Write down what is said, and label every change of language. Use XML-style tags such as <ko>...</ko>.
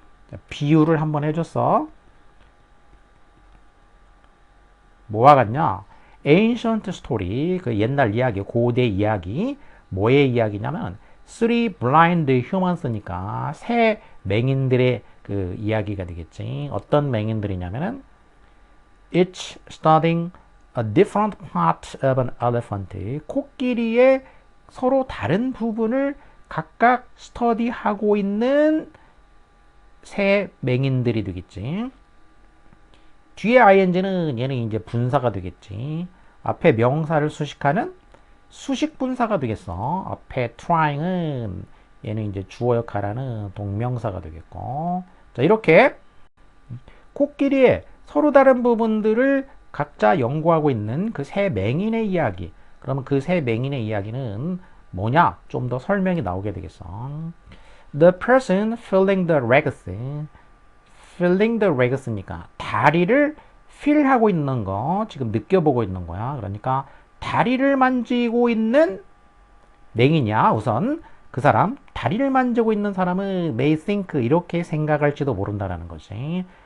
<ko>자, 비유를 한번 해줬어. 뭐와 같냐? ancient story, 그 옛날 이야기, 고대 이야기, 뭐의 이야기냐면 three blind humans 니까 세 맹인들의 그 이야기가 되겠지.</ko> <en>어떤 맹인들이냐면은 each studying a different part of an elephant.</en> <ko>코끼리의 서로 다른 부분을 각각 스터디하고 있는 세 맹인들이 되겠지. 뒤에 ing는 얘는 이제 분사가 되겠지. 앞에 명사를 수식하는 수식 분사가 되겠어. 앞에 trying은 얘는 이제 주어 역할하는 동명사가 되겠고. 자, 이렇게 코끼리의 서로 다른 부분들을 각자 연구하고 있는 그 세 맹인의 이야기. 그러면 그 세 맹인의 이야기는 뭐냐? 좀 더 설명이 나오게 되겠어.</ko> <en>The person filling the legs.</en> <ko>filling the legs니까 다리를 필하고 있는 거 지금 느껴보고 있는 거야. 그러니까 다리를 만지고 있는 맹이냐. 우선 그 사람 다리를 만지고 있는 사람은 may think 이렇게 생각할지도 모른다라는 거지.</ko>